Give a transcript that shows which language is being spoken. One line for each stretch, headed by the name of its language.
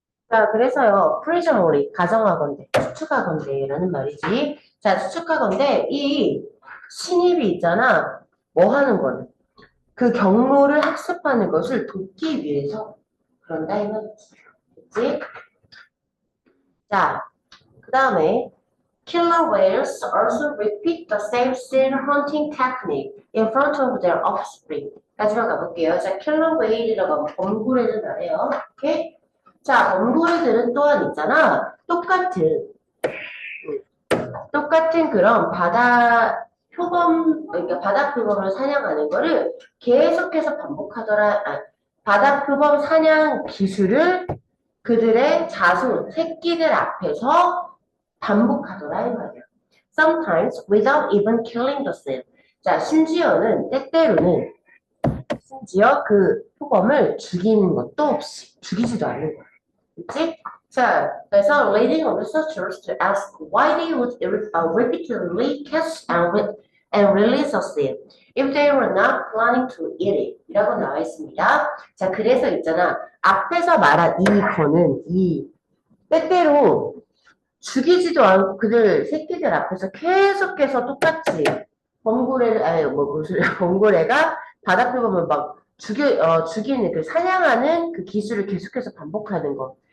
Korean: 자, 그래서요, 프리저머리, 가정하건대, 추측하건대라는 말이지. 자, 추측하건대, 이 신입이 있잖아. 뭐 하는 거는? 그 경로를 학습하는 것을 돕기 위해서 그런다, 이 말이지. 그치?
English: 자, 그 다음에, killer whales also repeat the same still hunting technique in front of their offspring.
Korean: 까지만 가볼게요. 자, killer whale이라고 하면 범고래를 말해요. 오케이? 자, 범고래들은 또한 있잖아. 똑같은 그런 바다 표범, 그러니까 바다 표범을 사냥하는 거를 계속해서 반복하더라. 아, 바다 표범 사냥 기술을 그들의 자손, 새끼들 앞에서 반복하더라 이 말이야.
English: Sometimes without even killing the seal.
Korean: 자, 심지어는 때때로는 심지어 그 표범을 죽이는 것도 없이 죽이지도 않는 거야. 그치?
English: 자, 그래서 leading researchers to ask why they would repeatedly catch and release a seal if they were not planning to eat it.
Korean: 이라고 나와 있습니다. 자, 그래서 있잖아. 앞에서 말한 이 거는 이 때때로 죽이지도 않고 그들 새끼들 앞에서 계속해서 똑같이 범고래를 아니 뭐 무슨 범고래가 바닥표범을 막 죽이는 그 사냥하는 그 기술을 계속해서 반복하는 거.